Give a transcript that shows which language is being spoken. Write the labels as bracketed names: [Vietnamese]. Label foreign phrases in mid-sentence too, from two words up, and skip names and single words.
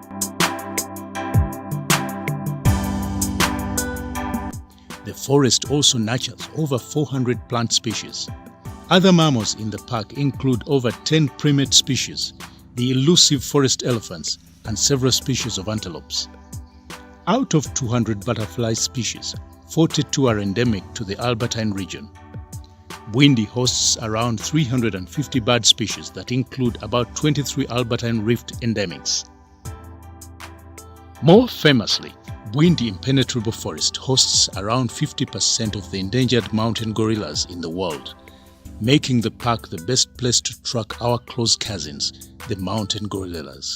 [English] The forest also nurtures over 400 plant species. Other mammals in the park include over 10 primate species, the elusive forest elephants, and several species of antelopes. Out of 200 butterfly species, 42 are endemic to the Albertine region. Bwindi hosts around 350 bird species that include about 23 Albertine Rift endemics. More famously, Bwindi Impenetrable Forest hosts around 50% of the endangered mountain gorillas in the world, making the park the best place to track our close cousins, the mountain gorillas.